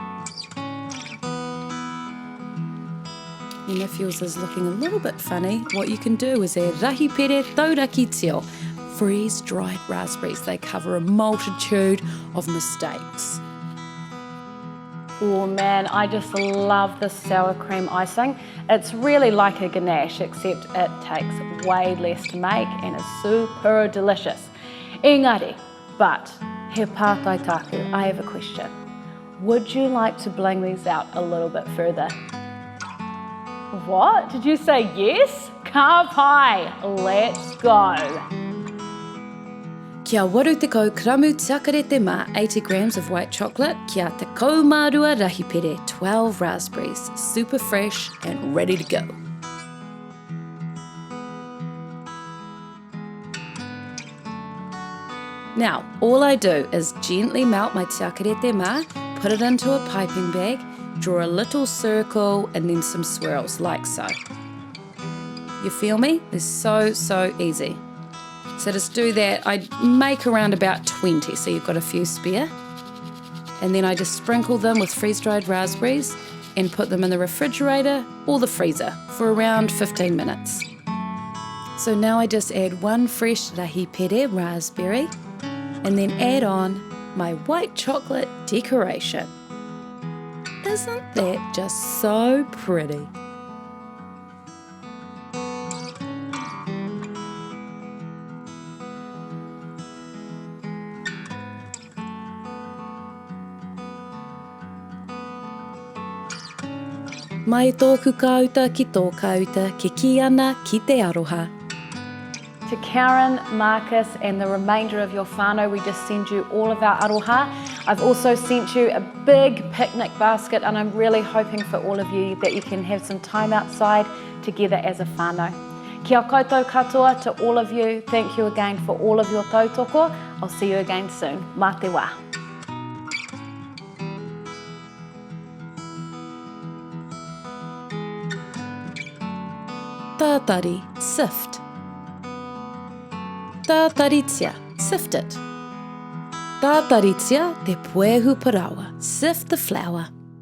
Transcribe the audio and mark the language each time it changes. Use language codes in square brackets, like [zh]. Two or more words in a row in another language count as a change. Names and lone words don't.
[en] And if yours is looking a little bit funny, what you can do is add [mi] rahi pere tauraki teo, [en] freeze-dried raspberries. They cover a multitude of mistakes. Oh man, I just love this sour cream icing. It's really like a ganache, except it takes way less to make and is super delicious. Engari, but [mi] he pātai taku, [en] I have a question. Would you like to bling these out a little bit further? What? Did you say yes? [mi] Ka pai, [en] let's go. [mi] Kia waru te kau karamu tiakarete mā, [en] 80 grams of white chocolate. [mi] Kia te kau mārua rahi pere, [en] 12 raspberries, super fresh and ready to go. Now, all I do is gently melt my [mi] tiakarete mā, [en] put it into a piping bag, draw a little circle and then some swirls, like so. You feel me? It's so easy. So just do that. I make around about 20, so you've got a few spare. And then I just sprinkle them with freeze-dried raspberries and put them in the refrigerator or the freezer for around 15 minutes. So now I just add 1 fresh [mi] rahi pere [en] raspberry and then add on my white chocolate decoration. Isn't that just so pretty? [mi] Mai tōku kauta ki tō kauta, ke ki ana ki te aroha. [en] To Karyn Markus and the remainder of your whānau, we just send you all of our aroha. I've also sent you a big picnic basket and I'm really hoping for all of you that you can have some time outside together as a whānau. [mi] Kia koutou katoa [en] to all of you. Thank you again for all of your tautoko. I'll see you again soon. [mi] Mā te wā. Tātari, sift. Tātaritia, sift it. Tātaritia te puehu parawa, [en] sift the flour.